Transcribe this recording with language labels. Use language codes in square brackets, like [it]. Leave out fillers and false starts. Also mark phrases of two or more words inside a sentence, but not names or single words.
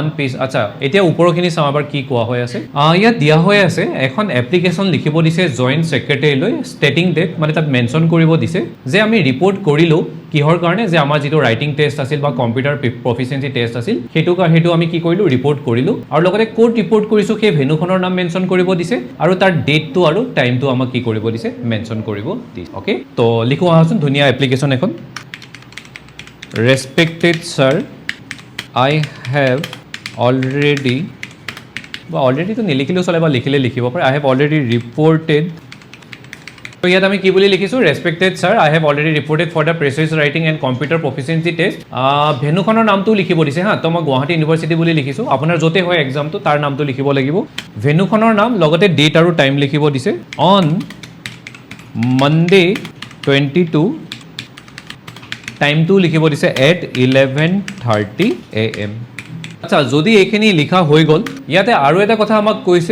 [as] পিস আচ্ছা এতিয়া ওপৰখিনি চাম এবাৰ কি কোৱা হৈ আছে ইয়াত দিয়া হৈ আছে এখন এপ্লিকেশ্যন লিখিব দিছে জয়েন্ট সেক্ৰেটাৰীলৈ [en] stating date [as] মানে তাত মেনশ্যন কৰিব দিছে যে আমি ৰিপৰ্ট কৰিলো কিহৰ কাৰণে যে আমাৰ যেটো [en] writing test [as] আছিল বা [en] computer proficiency test [as] আছিল হেতু আমি কি কৰিলো ৰিপৰ্ট কৰিলো আৰু লগতে কোড ৰিপৰ্ট কৰিছো সেই ভেনুখনৰ নাম মেনশ্যন কৰিব দিছে আৰু তাৰ ডেটটো আৰু টাইমটো আমাক কি কৰিব দিছে মেনশ্যন কৰিব দিছে ওকে তো লিখো আহাচোন ধুনিয়া এপ্লিকেশ্যন এখন [en] respected sir I have already [as] তো নিলিখিলেও চলে বা লিখিলে লিখিব পাৰে [en] I have already reported [as] তো ইয়াত আমি কি বুলি লিখিছো [en] respected sir I have already reported for the precise writing and computer proficiency test [as] ভেনুখনৰ নামটো লিখিব দিছে হা তো মই গুৱাহাটী ইউনিভাৰ্সিটি বুলি লিখিছো আপোনাৰ যতে হয় এক্সামটো তাৰ নামটো লিখিব লাগিব ভেনুখনৰ নাম লগতে ডেট আৰু টাইম লিখিব দিছে [en] on Monday 22 [as] টাইমটো লিখিব দিছে [en] at 11:30 am [as] আচ্ছা যদি এইখিনি লিখা হৈ গল ইয়াতে আৰু এটা কথা আমাক কৈছে